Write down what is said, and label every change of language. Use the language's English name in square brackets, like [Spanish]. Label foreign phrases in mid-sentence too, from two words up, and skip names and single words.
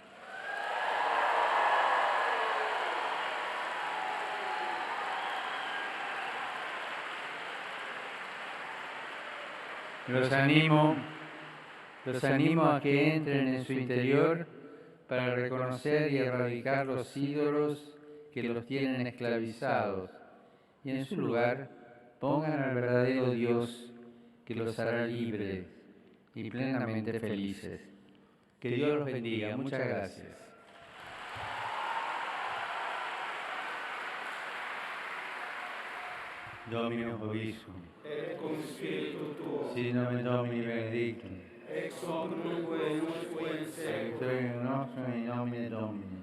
[Spanish] Los animo a que entren en su interior para reconocer y erradicar los ídolos que los tienen esclavizados y en su lugar pongan al verdadero Dios que los hará libres y plenamente felices. Que Dios los bendiga. Muchas gracias. [Latin] Domino Vobiscum. Et cum spiritu tuo. Sit nomen Domini benedictum. Ex hoc nunc et usque in seculum. Aiutorium nostrum in nomine Domini.